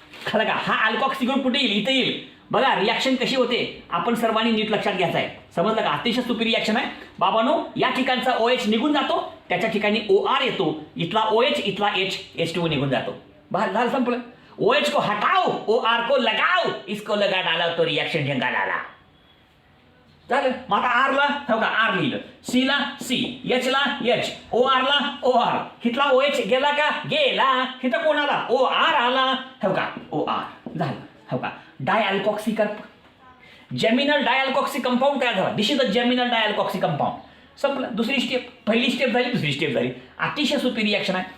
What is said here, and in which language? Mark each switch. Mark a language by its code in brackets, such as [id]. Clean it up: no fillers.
[mr] कळलं का? हा अल्कॉक्सी ग्रुप कुठे येईल? इथं येईल. बघा रिॲक्शन कशी होते आपण सर्वांनी नीट लक्षात घ्यायचं आहे. समजलं का? अतिशय सोपी रिॲक्शन आहे बाबांनो. या ठिकाणचा OH निघून जातो, त्याच्या ठिकाणी OR येतो. इथला OH, इथला H2O निघून जातो. बाहेर झालं, संपलं. [hi] OH को हटाओ, OR को लगाओ, इसको लगा डाला तो रिएक्शन ढंगा डाला. [mr] झालं. मग आता R ला हो का? R लिहिलं. C ला C, H ला H, OR ला OR. इथला OH गेला का? गेला. इथं कोण आला? OR आला. हो का? OR झालं. हो का? डायअल्कॉक्सी जेमिनल डायअल्कॉक्सी कंपाऊंड तयार झाला. [en] This is the geminal dialkoxy compound. [mr] संपलं. दुसरी स्टेप. पहिली स्टेप झाली, दुसरी स्टेप झाली. अतिशय सोपी रिॲक्शन आहे.